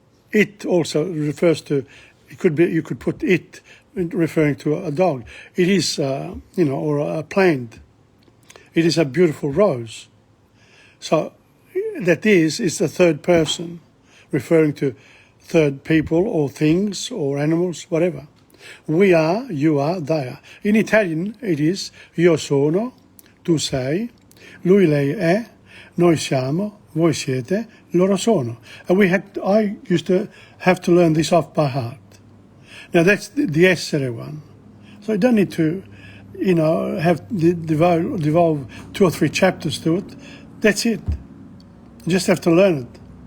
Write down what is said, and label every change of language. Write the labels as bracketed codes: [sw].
[en] It also refers to, it could be, you could put it referring to a dog. It is, or a plant. It is a beautiful rose. So that is the third person, referring to third people or things or animals, whatever. We are, you are, they are. In Italian it is [it] io sono, tu sei, lui lei è, noi siamo, voi siete, loro sono. [en] And I used to have to learn this off by heart. Now that's the essere one. So you don't need to, have devolve 2 or 3 chapters to it. That's it. You just have to learn it.